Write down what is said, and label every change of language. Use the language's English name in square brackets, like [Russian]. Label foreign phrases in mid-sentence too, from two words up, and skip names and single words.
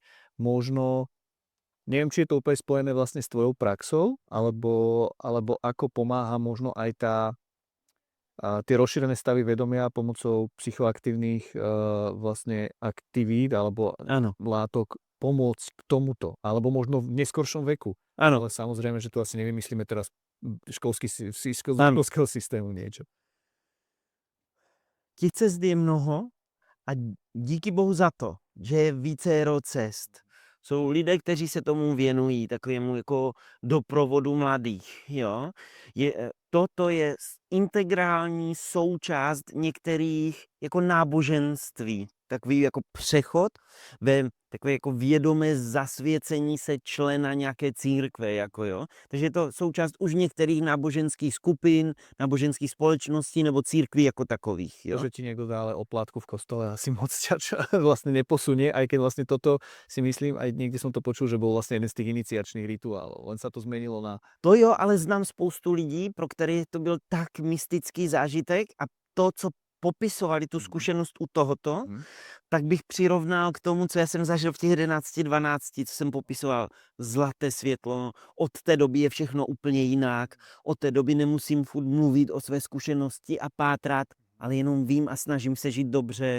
[Slovak] Možno neviem, či je to úplne spojené vlastne s tvojou praxou, alebo ako pomáha možno aj tie rozšírené stavy vedomia pomocou psychoaktívnych vlastne aktivít alebo látok pomôcť k tomuto, alebo možno v neskoršom veku. Áno. Ale samozrejme, že tu asi nevymyslíme teraz školského systému niečo. [Czech] Těch cest je mnoho a díky bohu za to, že je vícero cest. Jsou lidé, kteří se tomu věnují, takovému jako doprovodu mladých. Jo? Toto je integrální součást některých jako náboženství. Takový jako přechod ve takové jako vědomé zasvěcení se člena nějaké církve. Jako jo? Takže je to součást už některých náboženských skupin, náboženských společností nebo církví jako takových. Jo? [Slovak] To, že ti niekto dá ale oplátku v kostole, asi moc ťa vlastne neposunie, aj keď vlastne toto si myslím, aj niekde som to počul, že bol vlastne jeden z tých iniciačných rituálov. Len sa to zmenilo na... [Czech] To jo, ale znám spoustu lidí, pro které to byl tak mystický zážitek a to, co popisovali tu zkušenost u tohoto, tak bych přirovnal k tomu, co já jsem zažil v těch 11, 12, co jsem popisoval. Zlaté světlo, od té doby je všechno úplně jinak, od té doby nemusím furt mluvit o své zkušenosti a pátrat, ale jenom vím a snažím se žít dobře.